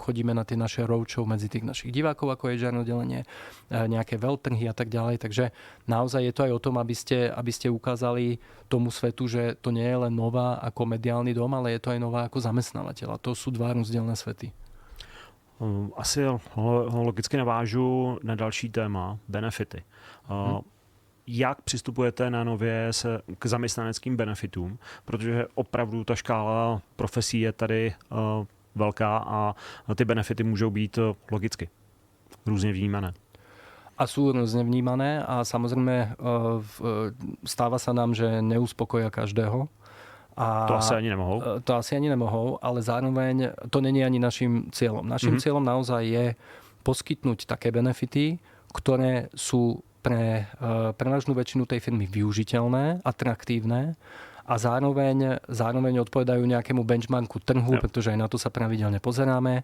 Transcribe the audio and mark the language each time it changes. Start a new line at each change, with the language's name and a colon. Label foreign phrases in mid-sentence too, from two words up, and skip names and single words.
Slovak: Chodíme na tie naše roadshow medzi tých našich divákov, ako je HR oddelenie, nejaké veľtrhy a tak ďalej. Takže naozaj je to aj o tom, aby ste ukázali tomu svetu, že to nie je len nová ako mediálny dom, ale je to aj nová ako zamestnávateľ. A to sú dva rozdielne svety.
Czech: Asi logicky navážu na další téma, benefity. Jak přistupujete na nově k zaměstnaneckým benefitům? Protože opravdu ta škála profesí je tady velká a ty benefity můžou být logicky různě vnímané.
Slovak: A sú rôzne vnímané a samozrejme stáva sa nám, že neuspokoja každého. A
Czech: to asi ani nemohou. To asi ani nemohou,
Slovak: ale zároveň to není ani našim cieľom. Našim cieľom naozaj je poskytnúť také benefity, ktoré sú pre prevažnú väčšinu tej firmy využiteľné, atraktívne a zároveň odpovedajú nejakému benchmarku trhu, pretože aj na to sa pravidelne pozeráme.